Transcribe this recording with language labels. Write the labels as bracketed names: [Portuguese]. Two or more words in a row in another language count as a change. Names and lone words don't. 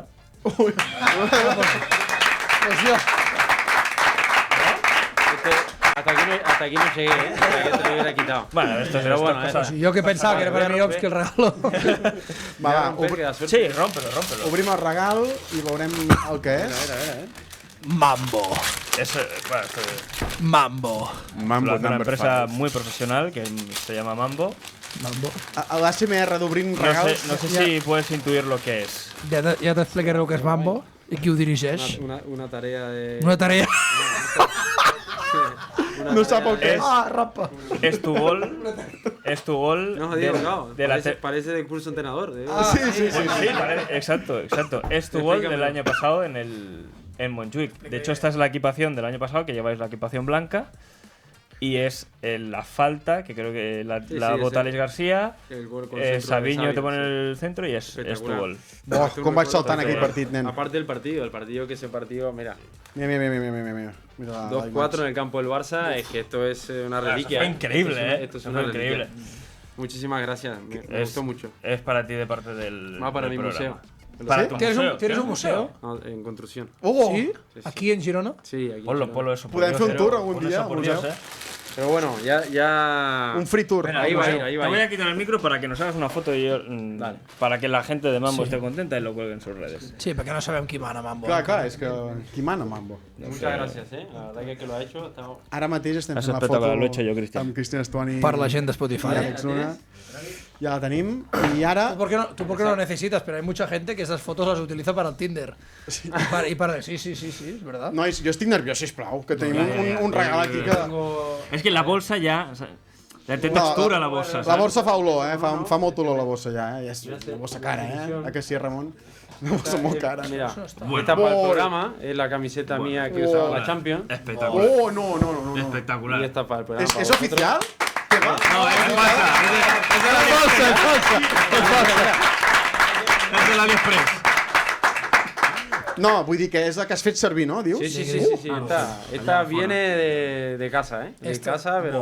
[Catalan] Pues jo, [Spanish] Hasta aquí no llegué, ¿eh? Hasta que te lo hubiera quitado. Bueno, esto es Pero bueno, [Catalan] jo que pensava que era per Miowski el regalo. Va, [Spanish] Sí, rómpelo. [Catalan] obrim el regal i veurem el que és. [Spanish] Mambo. Eso, bueno, esto Mambo. lo hace una empresa muy profesional que se llama Mambo. Mambo. [Catalan] A l'ASMR d'obrim regals... [Spanish] No sé si puedes intuir lo que es. [Catalan] Ja t'explicaré el que és Mambo i qui ho dirigeix. [Spanish] una tarea de... Una tarea... [Catalan] No sap el que és. [Spanish] Ah, rapa. Es tu gol. Es tu gol. No, digo, no, de la parece de curso entrenador. Sí. Exacto. Es tu gol del año pasado en Montjuic. De hecho, esta es la equipación del año pasado, que lleváis la equipación blanca. Y es la falta, que creo que la bota Alex García. El gol con centro de Sabiño te Xavi, pone sí. el centro y es tu Espectacular. gol. [Catalan] Buah, com vaig saltant aquell partit, nen. [Spanish] Aparte del partido que ese partido, mira. Mira. Mira la 2-4 en el campo del Barça, es que esto es una reliquia. Fue increíble, Esto es una increíble. reliquia. Muchísimas gracias, me gustó mucho. Es para ti de parte del. Va para del mi programa. museo. Para tu ¿Tienes un museo? No, en construcción. Oh, Sí? Aquí en Girona? Sí, aquí. Ponlo eso. [Catalan] Podem fer un tour algun dia al museu? [Spanish] Pero bueno, ya. [English] un free tour. [Spanish] Ahí va, ahí Te va. voy a quitar el micro para que nos hagas una foto y yo, Dale. para que la gente de Mambo esté contenta y lo cuelgue en sus redes. [Catalan] Sí, perquè no sabem qui mana Mambo. Clar, és que... Qui mana, Mambo? [Spanish] Muchas gracias, la verdad que lo ha hecho. [Catalan] Ara mateix estem És fent la [Spanish] espectacular, [Catalan] foto [Spanish] lo he hecho yo, Cristian. [Catalan] amb Cristian Estuani Per la gent de i Spotify. Àlex Luna. Ja la tenim. I ara... [Spanish] ¿Tú por qué no lo necesitas? Pero hay mucha gente que esas fotos las utiliza para el Tinder. Sí, sí, es verdad. [Catalan] Nois, jo estic nerviós, sisplau, que tenim un regal aquí que... [Spanish] Es que la bolsa ya. O sea, [Catalan] té textura [Spanish] la bolsa. [Catalan] La [Spanish] ¿sabes? [Catalan] borsa fa olor, fa molt olor la bossa ja, Ja és una bossa cara, A que sí, Ramon? Una bossa molt cara. [Spanish] Mira, esta para el programa es la camiseta mía que usaba la Champions. Espectacular. Oh, no. Y Espectacular. esta para el programa. [Catalan] És oficial? Què va? [Spanish] No, es falsa. Es de la AliExpress. [Catalan] No, vull dir que és la que has fet servir, no? Dius? [Spanish] Sí. Esta viene de casa, ¿eh? De casa, pero.